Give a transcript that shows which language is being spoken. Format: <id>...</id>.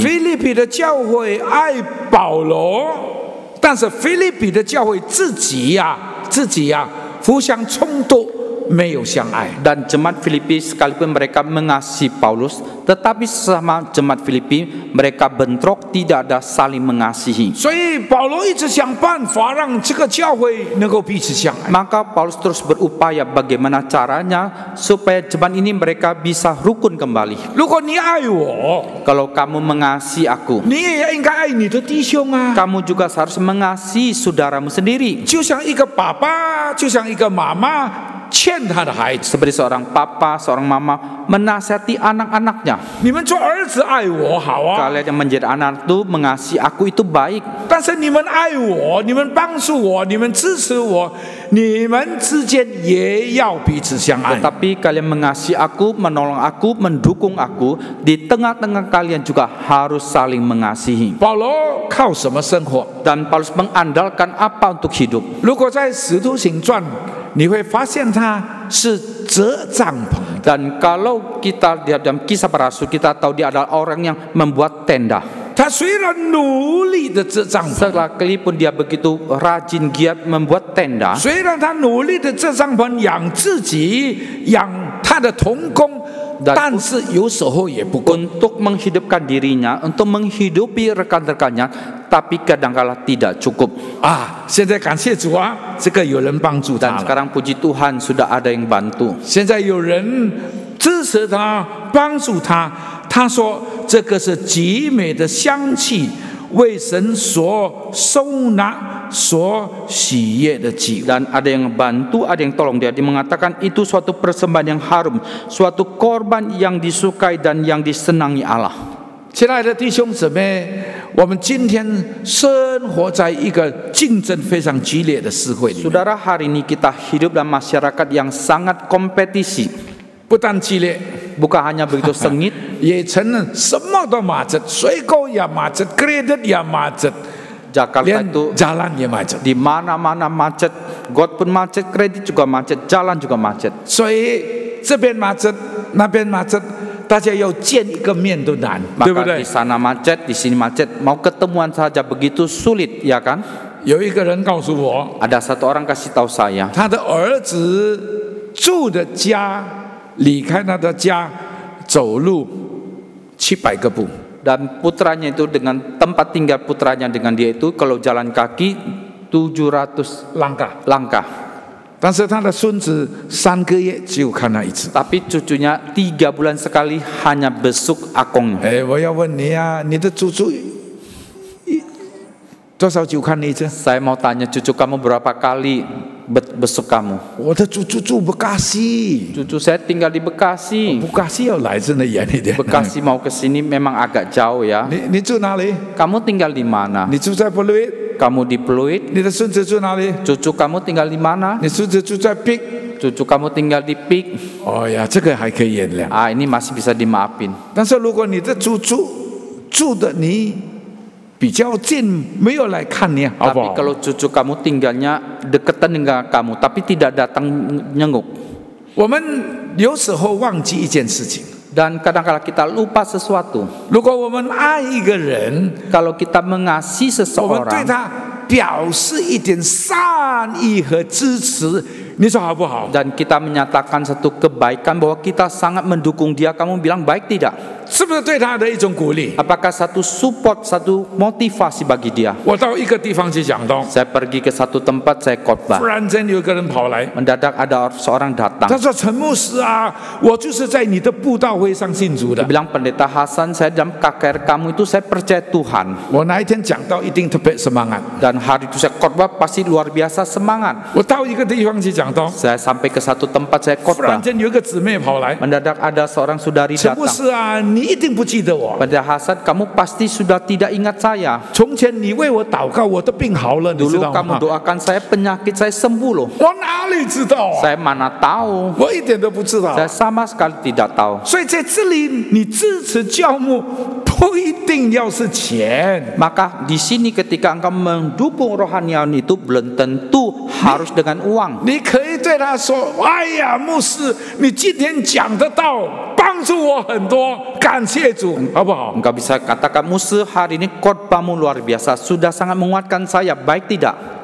<zh>腓立比的教会爱保罗，但是腓立比的教会自己呀，互相冲突，没有相爱。</zh> <id>Dan jemaat Filipi sekalipun mereka mengasihi Paulus, tetapi sesama jemaat Filipi mereka bentrok, tidak ada saling mengasihi.</id> <zh>所以保罗一直想办法让这个教会能够彼此相爱。</zh> <id>Maka Paulus terus berupaya bagaimana caranya supaya jemaat ini mereka bisa rukun kembali.</id> <zh>如果你爱我，</zh> <id>Kalau kamu mengasihi aku,</id> <zh>你也应该爱你的弟兄啊。</zh> <id>kamu juga harus mengasihi saudaramu sendiri.</id> <zh>就像一个爸爸，就像一个妈妈劝他的孩子。</zh> <id>Seperti seorang papa, seorang mama menasihati anak-anaknya.</id> <zh>你们做儿子爱我好啊，</zh> <id>Kalian yang menjadi anak itu mengasihi aku itu baik.</id> <zh>但是你们爱我，你们帮助我，你们支持我，你们之间也要彼此相爱。</zh> <id>Tetapi kalian mengasihi aku, menolong aku, mendukung aku. Di tengah-tengah kalian juga harus saling mengasihi.</id> <zh>保罗靠什么生活？</zh> <id>Dan Paulus mengandalkan apa untuk hidup?</id> <zh>如果在《使徒行传》，你会发现他是折帐篷。</zh> <id>Dan kalau kita lihat dalam kisah para rasul, kita tahu dia adalah orang yang membuat tenda.</id> <zh>他虽然努力的折帐篷，</zh> <id>Sekalipun dia begitu rajin giat membuat tenda,</id> <zh>虽然他努力的折帐篷养自己，养他的同工， 但是有时候也不够。</zh> <id>untuk menghidupkan dirinya, untuk menghidupi rekan-rekannya, tapi kadangkala tidak cukup.</id> <zh>啊，现在感谢主啊，这个有人帮助他</zh> <id>Dan</id> <zh>了。</zh> <id>sekarang puji Tuhan sudah ada yang bantu.</id> <zh>现在有人支持他，帮助他。他说这个是极美的香气，为神所收纳、所喜悦的祭物。</zh> <id>Dan ada yang bantu, ada yang tolong dia. Dia mengatakan itu suatu persembahan yang harum, suatu korban yang disukai dan yang disenangi Allah.</id> <zh>亲爱的弟兄姊妹，我们今天生活在一个竞争非常激烈的社会里，</zh> <id>Saudara, hari ini kita hidup dalam masyarakat yang sangat kompetisi.</id> <zh>不但激烈，</zh> <id>Bukan hanya begitu sengit,</id> <zh>也成了什么都macet，水果也macet， kredit 也macet，</zh> <id>Jakarta</id> <zh>连</zh> <id>itu jalan也macet。 di mana-mana macet, got pun macet, kredit juga macet, jalan juga macet.</id> <zh>所以这边macet，那边macet，大家要见一个面都难，对不</zh> <id>Maka</id> <zh>对</zh> <id>di？ sana macet, di sini macet, mau ketemuan saja begitu sulit, ya kan?</id> <zh>有一个人告诉我，</zh> <id>Ada satu orang kasih tahu saya,</id> <zh>他的儿子住的家，离开他的家走路700个步。</zh> <id>dan putranya itu dengan tempat tinggal putranya dengan dia itu kalau jalan kaki 700 langkah.</id> <zh>但是他的孙子3个月只有看他一次。</zh> <id>Tapi cucunya 3 bulan sekali hanya besuk akongnya.</id> <zh>哎，我要问你啊，你的祖祖多少久看你一次？</zh> <id>Saya mau tanya cucu kamu berapa kali besuk kamu?</id> <zh>我的祖祖住Bekasi，</zh> <id>Cucu saya tinggal di Bekasi.</id> <zh>Bekasi要来真的远一点。</zh> <id>Bekasi mau ke sini memang agak jauh ya.</id> <zh>你住哪里？</zh> <id>Kamu tinggal di mana?</id> <zh>你住在 Pluit，</zh> <id>Kamu di Pluit.</id> <zh>你的孙子住哪里？</zh> <id>Cucu kamu tinggal di mana?</id> <zh>你孙子住在 Pik。</zh> <id>Cucu kamu tinggal di Pik.</id> <zh>哦呀，这个还可以原谅。</zh> <id>Ah, ini masih bisa dimaafin.</id> <zh>但是如果你的祖祖住的你比较近，没有来看你，好不</zh> <id>Tapi</id> <zh>好？</zh> <id>kalau cucu kamu tinggalnya deketan dengan kamu, tapi tidak datang nyenguk.</id> <zh>我们有时候忘记一件事情，</zh> <id>Dan kadang-kala kita lupa sesuatu.</id> <zh>如果我们爱一个人，</zh> <id>Kalau kita mengasihi</id> <zh>我们对</zh> <id>seseorang</id> <zh>他表示一点善意和支持，你说好不好？</zh> <id>dan kita menyatakan satu kebaikan bahwa kita sangat mendukung dia, kamu bilang baik tidak?</id> <zh>是不是对他的一种鼓励？</zh> <id>Apakah satu support, satu motivasi bagi dia?</id> <zh>我到一个地方去讲道，</zh> <id>Saya pergi ke satu tempat, saya</id> <zh>忽</zh> <id>khotbah.</id> <zh>然间有一个人跑来，</zh> <id>Mendadak ada seorang</id> <zh>他</zh> <id>datang.</id> <zh>说：“陈牧师啊，我就是在你的布道会上信主的</zh> <id>Dia。 bilang, Pendeta Hasan, saya dalam KKR kamu itu saya percaya Tuhan.</id> <zh>我那一天讲道一定特别semangat。</zh> <id>Dan hari itu saya khotbah pasti luar biasa semangat.</id> <zh>我到一个地方去讲道，</zh> <id>Saya sampai ke satu tempat, saya</id> <zh>忽然</zh> <id>khotbah.</id> <zh>间有一个姊妹跑来，</zh> <id>Mendadak ada seorang saudari</id> <zh>陈牧</zh> <id>datang.</id> <zh>师啊，你一定不记得我。</zh> <id>Pendeta Hasan, kamu pasti sudah tidak ingat saya.</id> <zh>从前你为我祷告，我的病好了，你知</zh> <id>Dulu</id> <zh>道</zh> <id>kamu</id> <zh>吗？</zh> <id>doakan saya, penyakit saya sembuh loh.</id> <zh>我哪里知道啊？</zh> <id>Saya mana tahu.</id> <zh>我一点都不知道。</zh> <id>Saya sama sekali tidak tahu.</id> <zh>所以在这里，你支持教牧不一定要是钱，</zh> <id>Maka di sini ketika engkau mendukung rohaniawan itu belum tentu harus dengan uang.</id> <zh>你可以对他说：“哎呀，牧师，你今天讲的道帮助我很多，感谢主，好不好？”</zh> <id>Engkau bisa katakan, Musa, hari ini khotbahmu luar biasa, sudah sangat menguatkan saya, baik tidak?</id>